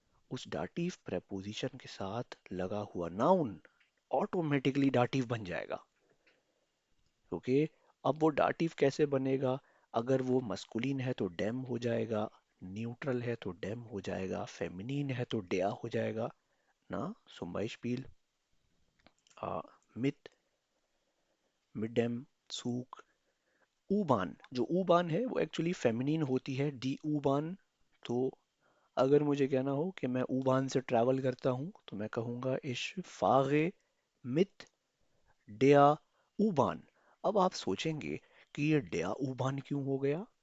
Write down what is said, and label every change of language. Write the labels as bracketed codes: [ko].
[hi] उस dative preposition के साथ लगा हुआ नाउन ऑटोमेटिकली डाटिव बन जाएगा. क्योंकि अब वो डाटिव कैसे बनेगा? अगर वो मस्कुलिन है तो डेम हो जाएगा, न्यूट्रल है तो डेम हो जाएगा, फेमिनिन है तो डेया हो जाएगा ना. [de] zum Beispiel mit mit dem Zug. [hi] U-Bahn, जो U-Bahn है वो एक्चुअली फेमिनिन होती है, डी U-Bahn. तो अगर मुझे कहना हो कि मैं U-Bahn से ट्रैवल करता हूँ तो मैं कहूँगा [de] ich fahre mit der U-Bahn. [hi] अब आप सोचेंगे कि ये [de] der U-Bahn [hi] क्यों हो गया?